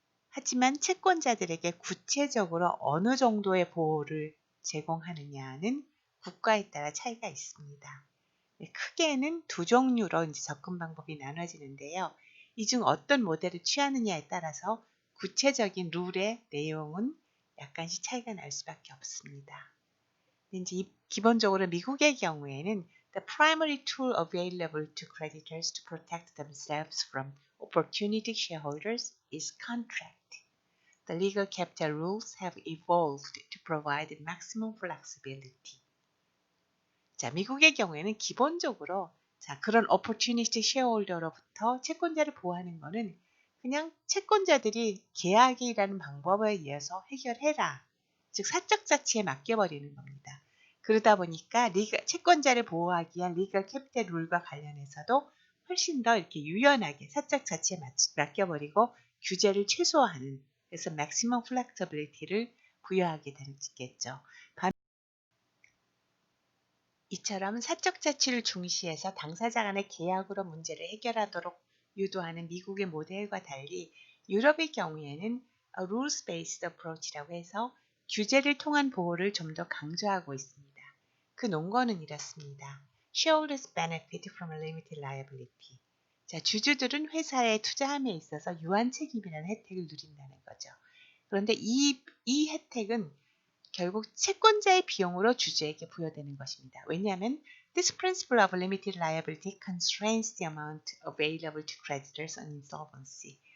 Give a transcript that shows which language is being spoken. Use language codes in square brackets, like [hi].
[ko] 하지만 채권자들에게 구체적으로 어느 정도의 보호를 제공하느냐는 국가에 따라 차이가 있습니다. 크게는 두 종류로 이제 접근 방법이 나눠지는데요. 이 중 어떤 모델을 취하느냐에 따라서 구체적인 룰의 내용은 약간씩 차이가 날 수밖에 없습니다. 이제 기본적으로 미국의 경우에는 [en] the primary tool available to creditors to protect themselves from opportunistic shareholders is contract. The legal capital rules have evolved to provide maximum flexibility. [ko] 자, 미국의 경우에는 기본적으로 자, 그런 opportunistic shareholder로부터 채권자를 보호하는 것은 그냥 채권자들이 계약이라는 방법에 의해서 해결해라. 즉 사적 자치에 맡겨버리는 겁니다. 그러다 보니까 채권자를 보호하기 위한 리걸 캐피탈 룰과 관련해서도 훨씬 더 이렇게 유연하게 사적 자치에 맡겨버리고 규제를 최소화하는, 그래서 maximum flexibility를 부여하게 되겠죠. 이처럼 사적 자치를 중시해서 당사자 간의 계약으로 문제를 해결하도록 유도하는 미국의 모델과 달리 유럽의 경우에는 rules-based approach라고 해서 규제를 통한 보호를 좀 더 강조하고 있습니다. 그 논거는 이렇습니다. [en] Shareholders benefit from limited liability. [ko] 자, 주주들은 회사에 투자함에 있어서 유한 책임이라는 혜택을 누린다는 거죠. 그런데 이 혜택은 결국 채권자의 비용으로 주주에게 부여되는 것입니다. 왜냐하면 [en] this principle of limited liability constrains the amount available to creditors on insolvency.